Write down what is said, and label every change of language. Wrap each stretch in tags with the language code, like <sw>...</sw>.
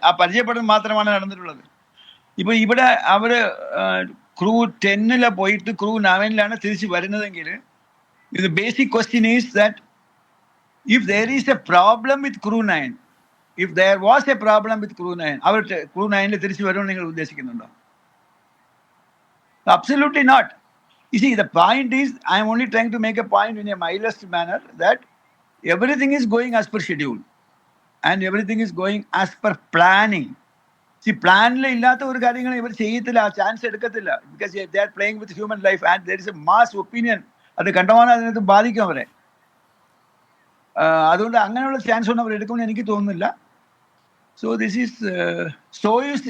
<ml>ആ പരിചയപ്പെടൽ മാത്രമാണ് നടന്നിട്ടുള്ളത്. ഇപ്പോൾ ഇവിടെ അവർ ക്രൂ 10 പോയിട്ട് ക്രൂ 9 തിരിച്ച് വരുന്നതെങ്കിൽ ഇത്</ml> <en>basic question is that if there is a problem with crew 9,</en> <ml>if there was A problem with crew 9, our crew 9 തിരിച്ച് വരുമെന്ന് നിങ്ങൾ ഉദ്ദേശിക്കുന്നുണ്ടോ?</ml> <en>Absolutely not. You see, the point is, I am only trying to make a point in a mildest manner that everything is going as per schedule and everything is going as per planning.</en> <ml>See, പ്ലാനിൽ ഇല്ലാത്ത ഒരു കാര്യങ്ങൾ ഇവർ ചെയ്യത്തില്ല, ആ chance എടുക്കത്തില്ല.</ml> <en>Because they are playing with human life and there is a mass opinion.</en> <ml>അത് കണ്ടമാനം അതിനകത്ത് ബാധിക്കും അവരെ. അതുകൊണ്ട് അങ്ങനെയുള്ള ചാൻസ് ഒന്നും അവർ എടുക്കുമെന്ന് എനിക്ക് തോന്നുന്നില്ല.</ml> <en>So this is Soyuz.</en>